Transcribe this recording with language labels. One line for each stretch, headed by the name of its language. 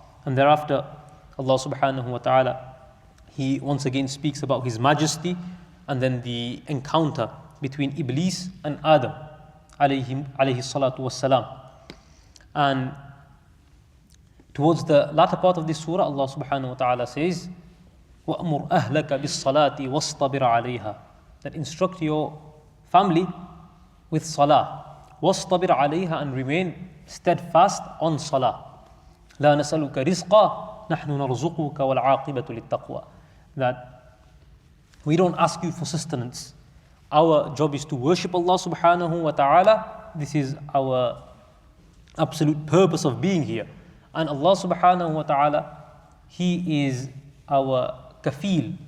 English: And thereafter, Allah subhanahu wa ta'ala, He once again speaks about His majesty, and then the encounter between Iblis and Adam alayhi salatu wassalam. And towards the latter part of this surah, Allah subhanahu wa ta'ala says,
Arabic: وَأْمُرْ أَهْلَكَ بِالصَّلَاةِ وَاصْطَبِرْ عَلَيْهَا.
English: That instruct your family with salah.
Arabic: وَاصْطَبِرْ عَلَيْهَا,
English: and remain steadfast on salah.
Arabic: لَا نَسَأَلُكَ رِزْقًا نَحْنُ نَرْزُقُكَ وَالْعَاقِبَةُ لِلتَّقْوَى.
English: that we don't ask you for sustenance. Our job is to worship Allah subhanahu wa ta'ala. This is our absolute purpose of being here. And Allah subhanahu wa ta'ala, He is our kafil.